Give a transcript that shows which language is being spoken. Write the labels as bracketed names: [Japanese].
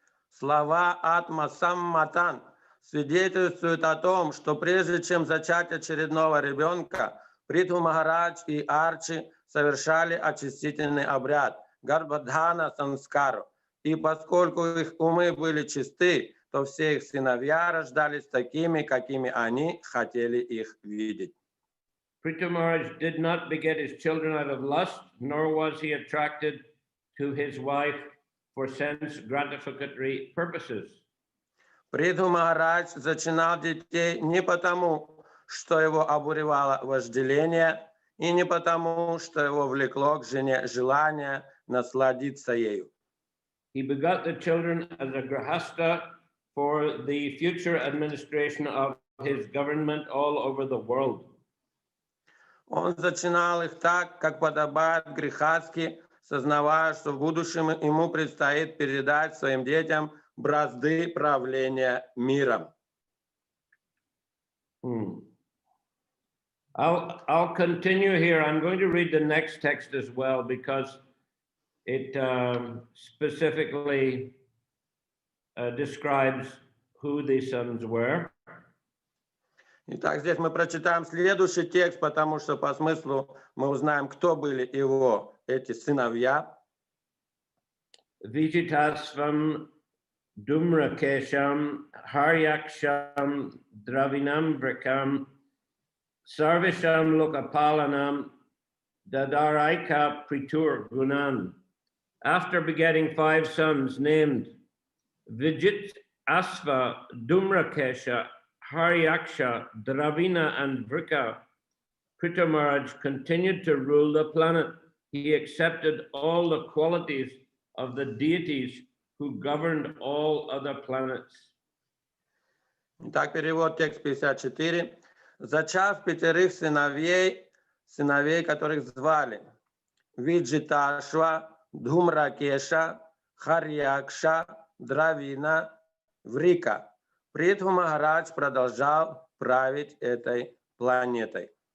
[Russian] Слова «Атма Самматан» свидетельствуют о том, что прежде чем зачать очередного ребенка, Притху Махарадж и Арчи совершали очистительный обряд Гарбхадана Санскару. И поскольку их умы были чисты, то все их сыновья рождались такими, какими они хотели их видеть. [English] Prithu Maharaj did not beget his children out of lust, nor was he attracted to his wife for sense gratificatory purposes. [Russian] Притху Махарадж зачинал детей не потому, что его обуревало вожделение, и не потому, что его влекло к жене желание насладиться ею. [English] He begot the children as a grahasta for the future administration of his government all over the world. [Russian] Он зачинал их так, как подобает грехастке, сознавая, что в будущем ему предстоит передать своим детям бразды правления миром. [English] I'll continue here. I'm going to read the next text as well because it specifically describes who these sons were. [Russian] Итак, здесь мы прочитаем следующий текст, потому что по смыслу мы узнаем, кто были его, эти сыновья. [Sanskrit] Vijitasvam Dumrakesham Haryaksham Dravinam Vrakam Sarvisham Lokapalanam Dadaraika Pritur Gunan. [English] After begetting 5 sons named Vijit Asva Dumrakesha Haryaksha, Dravina, and Vrika, Prithu Maharaj continued to rule the planet. He accepted all the qualities of the deities who governed all other planets. [Russian] Итак, перевод текст 54. Зачав 5 сыновей, которых звали Виджиташва, Dhumrakesha, Харьякша, Дравина, Врика, Притху Махарадж продолжал править этой планетой.